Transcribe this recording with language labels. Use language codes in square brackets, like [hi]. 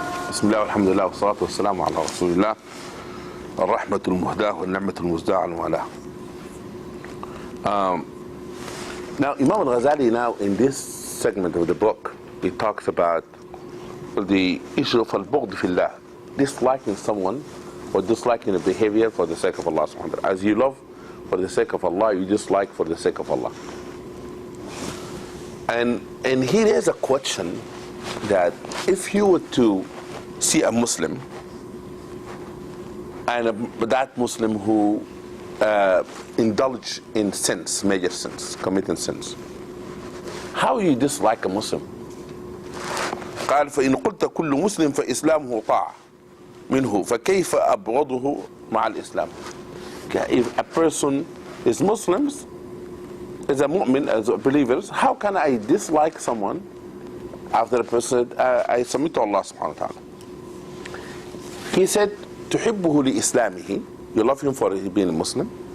[ar] بسم الله والحمد لله والصلاة والسلام على رسول الله الرحمة المهداة والنعمة المزداة على والاه. [en] Now Imam al-Ghazali, now in this segment of the book, he talks about the issue of al-Bughd fillah, disliking someone or disliking a behavior for the sake of Allah SWT. As you love for the sake of Allah, you dislike for the sake of Allah. And here is a question that if you were to see a Muslim and that Muslim who indulge in sins, major sins, committing sins, how you dislike a Muslim? [ar] قال فإن قلت كل مسلم فإسلامه طاعة منه فكيف أبغضه مع الإسلام. [en] If a person is Muslims, as a mu'min, as believers, how can I dislike someone after a person said, I submit to Allah SWT? He said, [ar] تحبه لإسلامه, [en] you love him for being a Muslim.